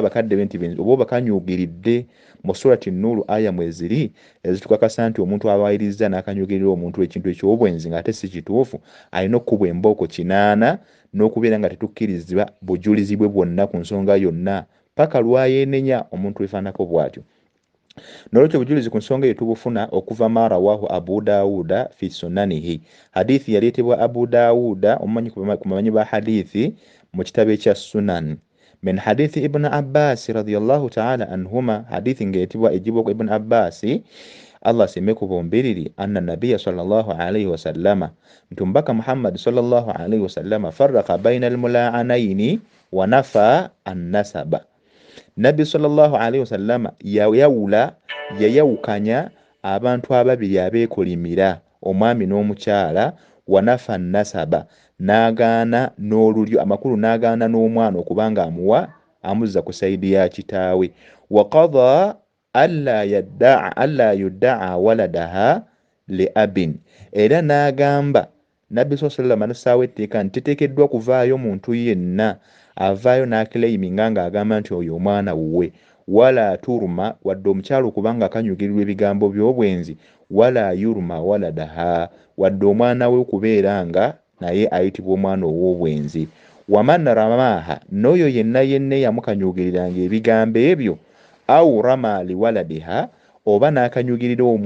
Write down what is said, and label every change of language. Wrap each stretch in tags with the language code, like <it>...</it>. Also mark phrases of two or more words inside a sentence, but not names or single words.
<lg>bakadde be nti benzi oba bakanyuugiridde mu surati Nuuru aya mweziri ezitukakasa nti omuntu abaayiriza n'akanyuugirira omuntu ekintu eky'obwenzi ng'ate si kituufu alina okukubwa embooko 8 n'okubeera nga tetukkirizibwa bujulizi bwe bwonna ku nsonga yonna paka lwayeenenya omuntu efaanako bw'atyo n'olwekyo obujulizi ku nsonga eyo tubufuna okuva</lg> <ar>ما رواه أبو داود في سننه</ar> <lg>hadithi yaleetebwa Abu Dawuda omumanyi ku bamanyi ba hadithi mu kitabo ekya Sunan</lg> <ar>من حديث ابن عباس رضي الله تعالى عنهما</ar> <lg>hadithi ng'eyitibwa ejibwa Ibn Abbas Allah aseme ku bombiriri</lg> <ar>أن النبي صلى الله عليه وسلم</ar> <lg>mtumbaka Muhammad</lg> <ar>صلى الله عليه وسلم فرق بين المتلاعنين ونفى النسب</ar> <lg>Nabbi</lg> <ar>صلى الله عليه وسلم</ar> <lg>yayawukanya abantu ababiri abeekolimira omwami n'omukyala</lg> <ar>ونفى النسب</ar> <lg>n'agaana n'olulyo amakulu n'agaana n'omwana okubanga amuzza ku saidi ya kitaawe</lg> <ar>وقضى ألا يدعى ولدها لأب</ar> <lg>era n'agamba Nabbi</lg> <ar>صلى الله عليه وسلم</ar> <lg>n'assaawo etteeka nti teteekeddwa kuvaayo muntu yenna avaayo n'akilayiminga ng'agamba nti oyo omwana wuwe</lg> <ar>ولا ترمى</ar> <lg>wadde omukyala okubanga akanyugirirwa ebigambo by'obwenzi</lg> <ar>ولا يرمى ولدها</ar> <lg>wadde omwana we okubeera nga naye ayitibwa omwana ow'obwenzi</lg> <ar>ومن رماها</ar> <lg>n'oyo yenna yamukanyugiriranga ebigambo ebyo</lg> <ar>أو رمى لولدها</ar> <lg>oba n'akanyugirira</lg>